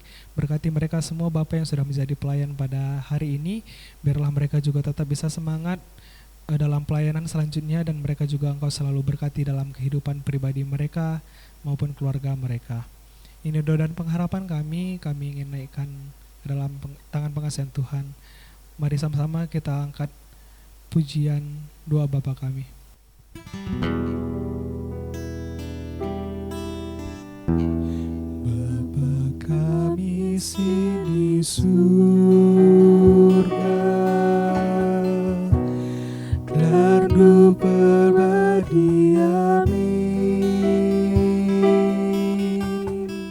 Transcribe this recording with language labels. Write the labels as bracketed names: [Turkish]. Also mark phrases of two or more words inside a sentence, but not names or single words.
[Indonesian] Berkati mereka semua Bapa yang sudah menjadi pelayan pada hari ini, biarlah mereka juga tetap bisa semangat dalam pelayanan selanjutnya, dan mereka juga Engkau selalu berkati dalam kehidupan pribadi mereka maupun keluarga mereka. Ini doa dan pengharapan kami ingin naikkan ke dalam tangan pengasihan Tuhan. Mari sama-sama kita angkat pujian doa Bapa kami. Bapa kami di surga, Lardu berbagi amin.